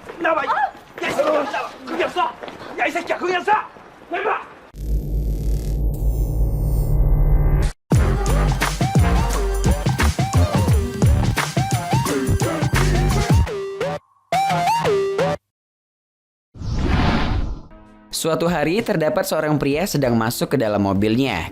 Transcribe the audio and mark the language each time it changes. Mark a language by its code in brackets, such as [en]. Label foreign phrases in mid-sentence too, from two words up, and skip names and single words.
[ko] 나와! 야, 이 새끼야! 나와! 그게 없어! 야, 이 새끼야! 그게 없어! 내봐! [id] Suatu hari terdapat seorang pria sedang masuk ke dalam mobilnya.